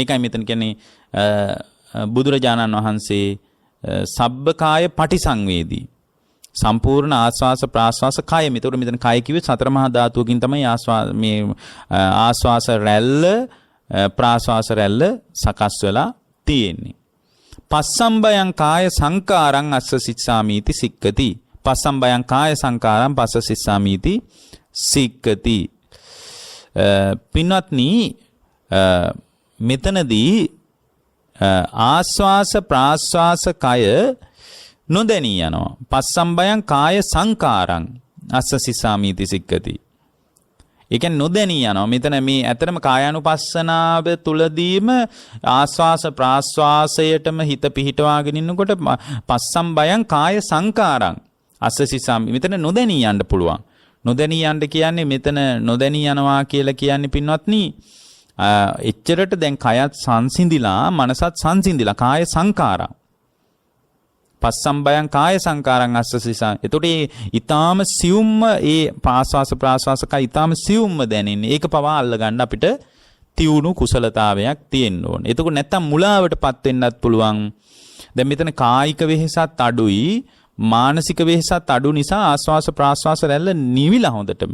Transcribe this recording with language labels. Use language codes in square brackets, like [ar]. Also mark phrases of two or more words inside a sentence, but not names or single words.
[si] මේකයි මෙතන කියන්නේ බුදුරජාණන් වහන්සේ [pi] සබ්බකාය පටිසංවේදී. [si] සම්පූර්ණ ආස්වාස ප්‍රාස්වාස කය. මෙතන කය කිව්වේ සතර මහා ධාතුවකින් තමයි ආස්වාස රැල්ල ප්‍රාස්වාස රැල්ල සකස් වෙලා තියෙන්නේ. [pi] පස්සම්බයං කාය සංකාරං අස්ස සිස්සාමීති සික්කති. පස්සම්බයං කාය සංකාරං පස්ස සිස්සාමීති සික්කති. [si] පින්වත්නි, මෙතනදී ආස්වාස ප්‍රාස්වාස කය නොදැනී යනවා. [pi] පස්සම්බයං කාය සංකාරං අස්ස සිස්සාමීති සික්කති. [si] ඒ කියන්නේ නොදැනී යනවා. මෙතන මේ ඇතරම කායානුපස්සනාව තුලදීම ආස්වාස ප්‍රාස්වාසයටම හිත පිහිටවාගෙන ඉන්නකොට [pi] පස්සම්බයං කාය සංකාරං අස්ස සිස්සාමි. [si] මෙතන නොදැනී යන්න පුළුවන්. නොදැනී යන්න කියන්නේ මෙතන නොදැනී යනවා කියලා කියන්නේ පින්වත්නි එච්චරට දැන් කයත් සංසිඳිලා මනසත් සංසිඳිලා [pi] කාය සංකාරා පස්සම්බයං කාය සංකාරං අස්ස සිසා. [si] එතකොට ඊටාම සියුම්ම ඒ ආස්වාස ප්‍රාස්වාසක ඊටාම සියුම්ම දැනෙන්නේ. ඒක පවා අල්ල ගන්න අපිට තියුණු කුසලතාවයක් තියෙන්න ඕනේ. එතකොට නැත්තම් මුලාවටපත් වෙන්නත් පුළුවන්. දැන් මෙතන කායික වෙහෙසත් අඩුයි මානසික වෙහෙසත් අඩු නිසා ආස්වාස ප්‍රාස්වාස රැල්ල නිවිලා හොඳටම.